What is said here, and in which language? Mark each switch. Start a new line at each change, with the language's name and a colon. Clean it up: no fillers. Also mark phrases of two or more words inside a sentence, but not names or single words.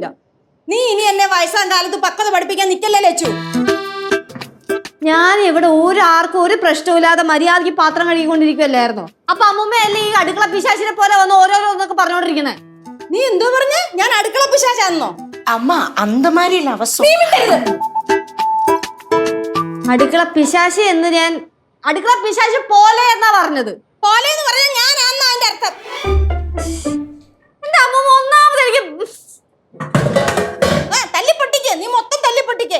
Malayalam: നീ ഇനി എന്നെ വയസ്സാം കാലത്ത് പക്വത പഠിപ്പിക്കാൻ നിക്കല്ലേ ലച്ചു. ഞാൻ ഇവിടെ ഒരാർക്കും ഒരു പ്രശ്നമില്ലാതെ മര്യാദയ്ക്ക് പാത്രം കഴുകിക്കൊണ്ടിരിക്കുവല്ലായിരുന്നോ? അപ്പൊ അമ്മൂമ്മ അല്ലേ ഈ അടുക്കള പിശാചിനെ പോലെ വന്ന് ഓരോന്നൊക്കെ പറഞ്ഞോണ്ടിരിക്കുന്നേ? നീ എന്തോ പറഞ്ഞേ? ഞാൻ അടുക്കള പിശാചാന്നോ?
Tamil: அம்மா அந்த மாதிரி இல்ல, அவசரம்.
Malayalam: അടുക്കള പിശാചി എന്ന് ഞാൻ അടുക്കള പിശാചി പോലെ എന്നാ പറഞ്ഞത്. പോലെ എന്ന് പറഞ്ഞാൽ ഞാനാന്നാ അതിന്റെ അർത്ഥം. എന്റെ അമ്മൂമ്മ ഒന്നാമത് എനിക്ക് തല്ലിപ്പൊട്ടിക്ക്, നീ മൊത്തം തല്ലിപ്പൊട്ടിക്ക്.